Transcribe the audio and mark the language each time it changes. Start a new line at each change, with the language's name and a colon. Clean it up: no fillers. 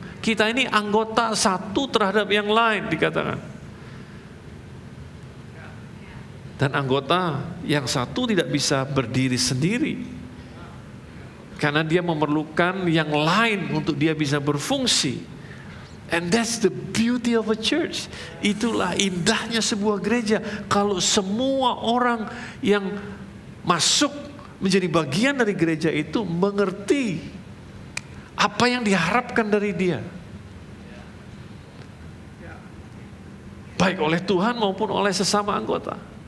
Indonesian: Kita ini anggota satu terhadap yang lain dikatakan. Dan anggota yang satu tidak bisa berdiri sendiri, karena dia memerlukan yang lain untuk dia bisa berfungsi.
English: And that's the beauty of a church.
Indonesian: Itulah indahnya sebuah gereja, kalau semua orang yang masuk menjadi bagian dari gereja itu mengerti apa yang diharapkan dari dia, baik oleh Tuhan maupun oleh sesama anggota.